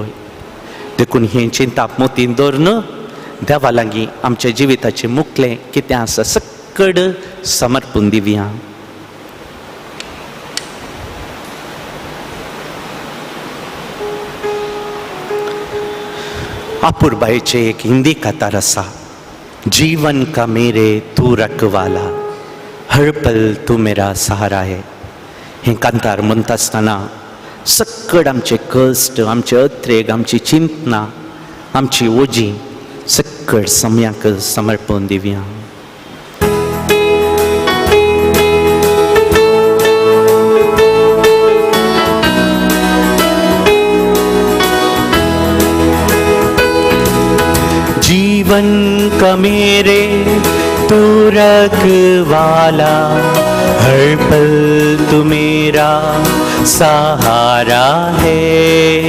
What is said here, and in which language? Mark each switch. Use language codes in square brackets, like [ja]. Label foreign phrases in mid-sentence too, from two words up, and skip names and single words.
[kok] देखून हें चिंताप मतींत दवरून देवा लागीं आमच्या जिविताचें मुखलें कितें आसा सक्कड समर्पण दिवया. अपूर्बाईचे एक हिंदी कतार आसा, [hi] जीवन का मेरे तू रखवाला, हर पल तू मेरा सहारा है. [kok] हें कांतार म्हणटा आसतना सक्कड आमचे कश्ट, आमचे अत्रेक, आमची चिंतना, आमची ओजी सक्कड सम्याक समर्पण दिवया. [hi] जीवन का मेरे तू रखवाला, हर पल तू मेरा सहारा है.